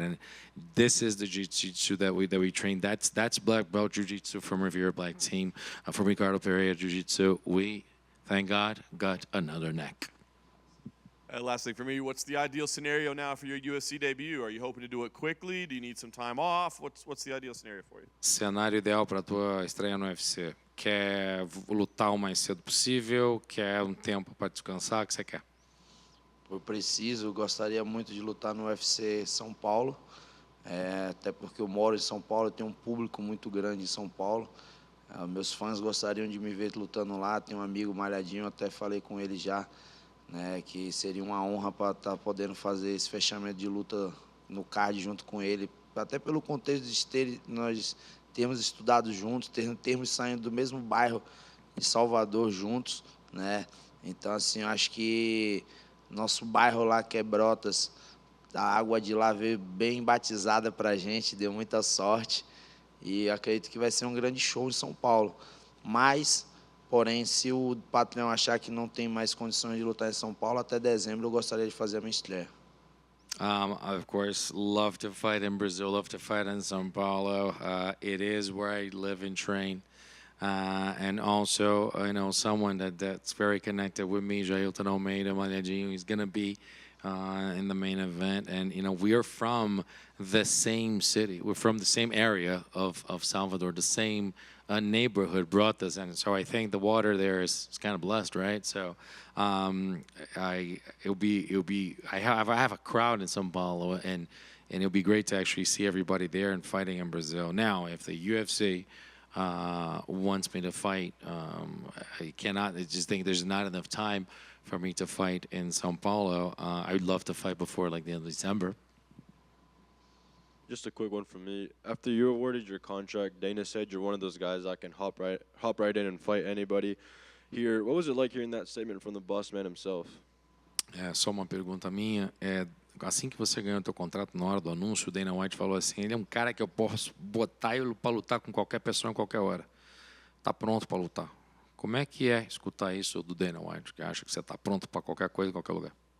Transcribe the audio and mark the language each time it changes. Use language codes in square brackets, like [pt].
[en] And this is the jiu-jitsu that we train. That's black belt jiu-jitsu from Rivera Black Team, from Ricardo Pereira Jiu-Jitsu. We, thank God, got another neck. Last thing for me, what's the ideal scenario now for your UFC debut? Are you hoping to do it quickly? Do you need some time off? What's the ideal scenario for you? [pt] Cenário ideal para a tua estreia no UFC. Quer lutar o mais cedo possível? Quer tempo para descansar? O que você quer? Eu preciso, gostaria muito de lutar no UFC São Paulo, até porque eu moro em São Paulo, tenho um público muito grande em São Paulo. Meus fãs gostariam de me ver lutando lá, tenho um amigo malhadinho, até falei com ele já, né, que seria uma honra para estar podendo fazer esse fechamento de luta no card junto com ele, até pelo contexto de nós termos estudado juntos, termos saído do mesmo bairro de Salvador juntos, né? Então, assim, eu acho que nosso bairro lá, que é Brotas, a água de lá veio bem batizada para a gente, deu muita sorte. E acredito que vai ser um grande show em São Paulo. Mas, porém, se o patrão achar que não tem mais condições de lutar em São Paulo, até dezembro eu gostaria de fazer a minha estreia. [en] Of course, love to fight in Brazil, love to fight in São Paulo. It is where I live and train. And also, someone that's very connected with me, Jailton Almeida, Malhadinho, he's going to be in the main event. And, we are from the same city. We're from the same area of Salvador, the same neighborhood brought us. And so I think the water there is kind of blessed, right? So I have a crowd in São Paulo, and it'll be great to actually see everybody there and fighting in Brazil. Now, if the UFC wants me to fight, I just think there's not enough time for me to fight in São Paulo. I would love to fight before the end of December. Just a quick one from me. After you awarded your contract, Dana said you're one of those guys that can hop right in and fight anybody. Here, what was it like hearing that statement from the boss man himself? [pt] Só uma pergunta minha. Assim que você ganhou o teu contrato, na hora do anúncio, o Dana White falou assim, ele é um cara que eu posso botar ele para lutar com qualquer pessoa em qualquer hora. Tá pronto para lutar. Como é que é escutar isso do Dana White, que acha que você tá pronto para qualquer coisa em qualquer lugar?